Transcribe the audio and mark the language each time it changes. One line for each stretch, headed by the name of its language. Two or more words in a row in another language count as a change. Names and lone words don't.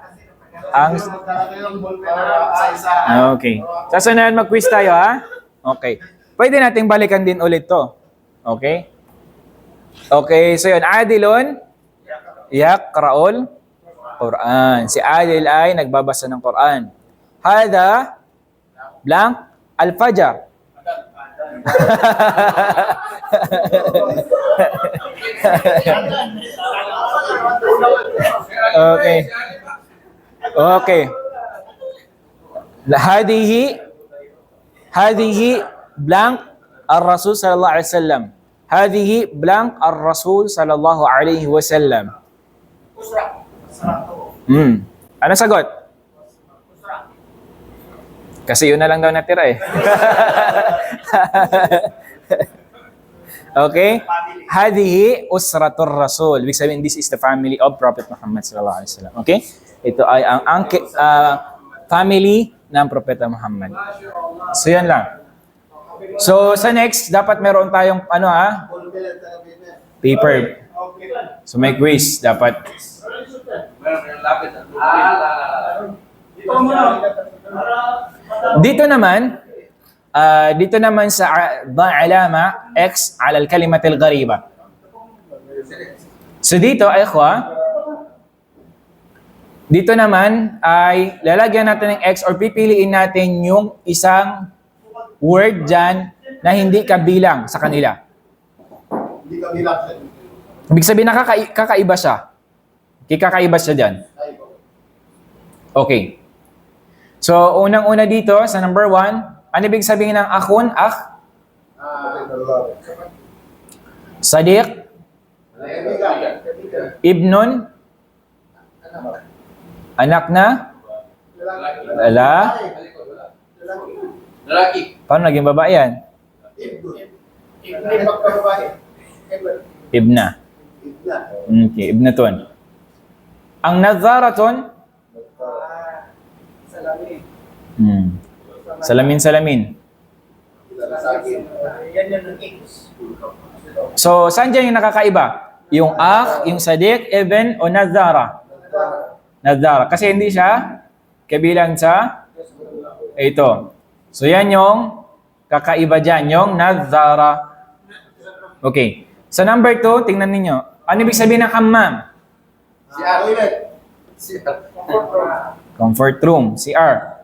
Filipino: Okay. Sa sunod mag-quiz tayo, ha? Okay. Pwede nating balikan din ulit to. Okay? Okay, so yun.
Arabic: عادل يقرأ القرآن.
Filipino: Si Adil ay nagbabasa ng Quran.
Arabic: هذا, blank, الفجر.
Filipino: Okay. Okay.
Arabic: هذه blank الرسول صلى الله عليه وسلم. هذه blank الرسول صلى الله عليه وسلم.
Filipino: Ano sagot? Kasi yun na lang daw natira eh. Okay?
Arabic: هذه أسرة الرسول.
Filipino: Ibig sabihin,
English: this is the family of Prophet Muhammad sallallahu alaihi wasallam.
Filipino: Okay? Ito ay ang family ng Propeta Muhammad. So yan lang. So sa next, dapat meron tayong paper. So may quiz dapat. Dito naman sa
Arabic: علامة X على الكلمات الغريبة.
Filipino: So dito ay dito naman ay lalagyan natin ng X or pipiliin natin yung isang word dyan na hindi kabilang sa kanila. Hindi ka bilang. Ibig sabihin na kakaiba siya. Kakaiba siya dyan. Okay. So, unang-una dito sa number 1, ano ibig sabihin ng akhun? Sadiq? Ibnun? Anak na? Lalaki. Paano naging babae yan? Ibna. Okay, ibnatun. Ang nadharatun? Salamin. Yan yung X. So, saan dyan yung nakakaiba? Yung akh, yung sadiq, ibn, o nadhara? Nadhara. Kasi hindi siya kabilang sa ito. So, yan yung kakaiba dyan, yung nadhara. Okay. Sa number 2, tingnan ninyo. Ano ibig sabihin ng hammam?
English: Comfort room. CR.